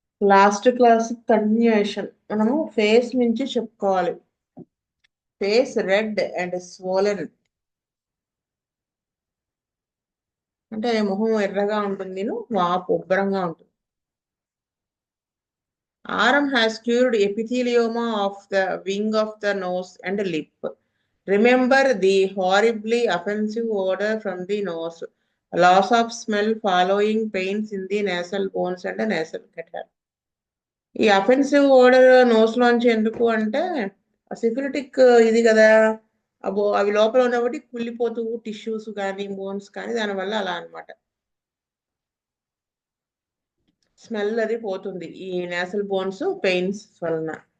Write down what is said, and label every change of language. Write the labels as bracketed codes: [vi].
[te] Last class continuation మనము face నుంచి చెప్పుకోవాలి. [en] face red and swollen [te] అంటే మొహం ఎర్రగా ఉంటుంది, వాపు ఉబ్బరంగా ఉంటుంది. [en] Aram has cured epithelioma of the wing of the nose and lip. Remember the horribly offensive odor from the nose, loss of smell following pains in the nasal bones and nasal catarrh. [te] ఈ offensive ఓడర్ nose లోంచి ఎందుకు అంటే syphilitic ఇది కదా, అవి లోపల ఉన్నప్పటి కుళ్ళిపోతూ tissues కానీ బోన్స్ కానీ దానివల్ల అలా అనమాట స్మెల్ అది పోతుంది ఈ నేసల్ బోన్స్ పెయిన్స్ వలన.